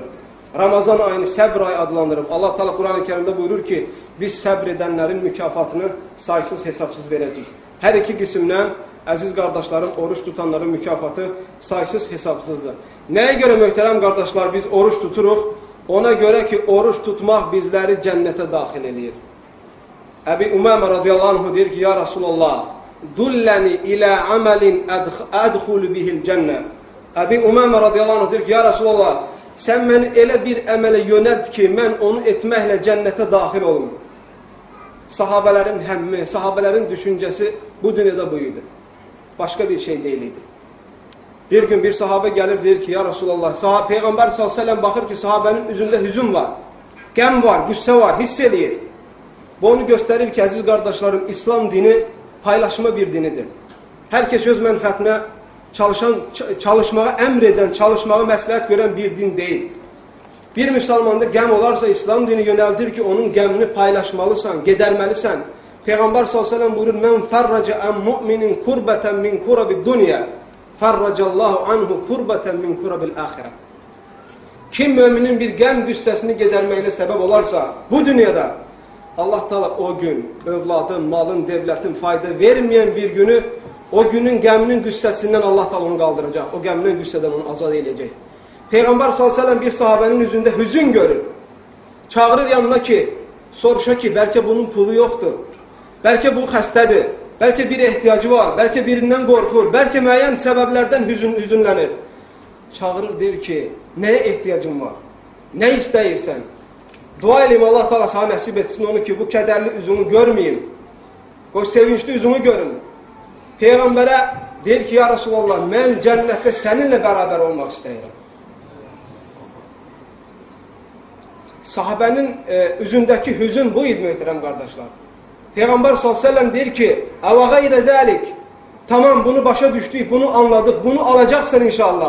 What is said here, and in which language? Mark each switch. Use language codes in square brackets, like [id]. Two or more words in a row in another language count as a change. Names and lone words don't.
[az] Ramazan ayını səbr ayı adlandırıb. Allah Teala [tr] Kur'an-ı Kerim'de buyurur [az] ki, biz səbr edenlerin mükafatını saysız hesapsız verəcəyik. Her iki qismdən əziz qardaşların, oruç tutanların mükafatı saysız hesapsızdır. Neye göre möhtərəm qardaşlar biz oruç tuturuq? Ona göre ki, oruç tutmaq bizleri cennete daxil edir. [ar] أبي أمامة رضي الله عنه [az] deyir ki, [ar] يا رسول الله، دلني على عمل أدخل به الجنة. [az] Ebi Umame [ar] رضي الله عنه [az] deyir ki, ya Resulallah, sen beni elə bir əmələ yönelt ki, mən onu etməklə cennete daxil olum. Sahabelerin həmmi, sahabelerin düşüncesi bu dünyada buydu. [tr] Başka bir şey değildi. Bir gün bir sahabe gelir deyir ki, ya Resulallah, Peygamber [ar] صلى الله عليه وسلم [tr] bakır ki, sahabenin yüzünde hüzün var, gəm var, qüssə var, hiss eləyir. Bu onu gösterir ki, aziz kardeşlerim, İslam dini paylaşma bir dinidir. [az] Herkes öz mənfəətinə çalışmağa əmr çalışmağa məsləhət görən bir din değil. Bir Müslümanda gəm olarsa İslam dini yöneldir ki, onun gəmini paylaşmalısan, gedərməlisən. [ar] Peygamber صلى الله عليه وسلم [tr] buyurur, [ar] من فرج عن مؤمن كربة من كرب الدنيا فرج الله عنه كربة من كرب الآخرة. [az] Kim müminin bir gəm güssəsini gedərməyinə səbəb olarsa, bu dünyada Allah Teala o gün övladın, malın, devlətin fayda vermeyen bir günü, o günün gəminin qüssəsindən Allah Teala onu qaldıracaq. O gəminin qüssədən onu azad edəcək. [tr] Peygamber [ar] صلى الله عليه وسلم [tr] bir sahabenin yüzünde hüzün görür. [az] Çağırır yanına ki, soruşa ki, belki bunun pulu yoktur. Belki bu xəstədir. Belki bir ihtiyacı var. Belki birinden korkur. Belki müəyyən səbəblərdən hüzünlənir. Çağırır deyir ki, neye ihtiyacın var? Ne istəyirsən? Dua elim Allah Teala sana nəsib etsin onu ki, bu kədərli üzünü görmeyeyim. O sevinçli üzünü görün. Peygamber'e deyir ki, ya Resulallah, mən cənnətdə seninle beraber olmak istəyirəm. Sahabenin üzündeki hüzün bu idi möhtərəm qardaşlar. Peygamber [ar] صلى الله عليه وسلم [az] deyir ki, [ar] "أو غير ذلك." [tr] Tamam, bunu başa düştük, bunu anladık, bunu alacaksın inşallah.